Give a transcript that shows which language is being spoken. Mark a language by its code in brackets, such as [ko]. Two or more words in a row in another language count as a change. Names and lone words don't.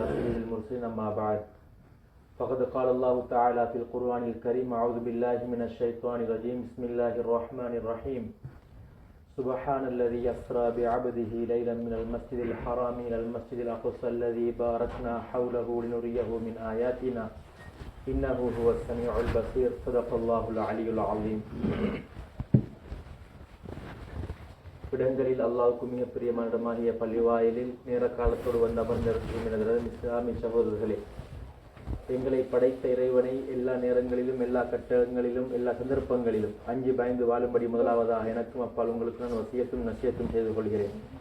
[ar] سيد المرسلين أما بعد فقد قال الله تعالى في القرآن الكريم أعوذ بالله من الشيطان الرجيم بسم الله الرحمن الرحيم سبحان الذي يسرى بعبده ليلا من المسجد الحرام إلى المسجد الأقصى الذي باركنا حوله لنريه من آياتنا إنه هو السميع البصير صدق الله العلي العظيم. [ta] இடங்களில் அல்லாஹ்வுக்கு மிக பிரியமான இடமாகிய பள்ளிவாயிலில் நேர காலத்தோடு வந்து அமர்ந்திருக்கும் எனது இஸ்லாமிய சகோதரர்களே, எங்களை படைத்த இறைவனை எல்லா நேரங்களிலும் எல்லா கட்டங்களிலும் எல்லா சந்தர்ப்பங்களிலும் அஞ்சு பயந்து வாழும்படி முதலாவதாக எனக்கும் அப்பால் உங்களுக்கு நான் வசியத்தும் நசியத்தும் செய்து கொள்கிறேன்.